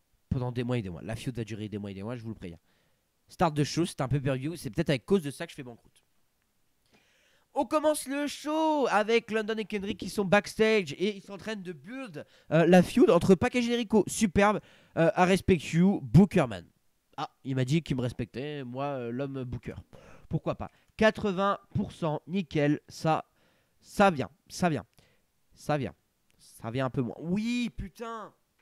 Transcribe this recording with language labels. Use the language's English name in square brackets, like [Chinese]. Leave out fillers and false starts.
[French] Pendant des mois et des mois. La feud va durer des mois et des mois, je vous le préviens. Start de show, c'est un pay-per-view. C'est peut-être à cause de ça que je fais banqueroute. On commence le show avec London et Kendrick qui sont backstage et ils sont en train de build la feud entre Pac et Generico. Superbe. [English] I respect you, Bookerman. [French] Ah, il m'a dit qu'il me respectait, moi, l'homme Booker. Pourquoi pas. 80%, nickel, ça vient, ça vient. Ça vient. Ça vient un peu moins. Oui, putain.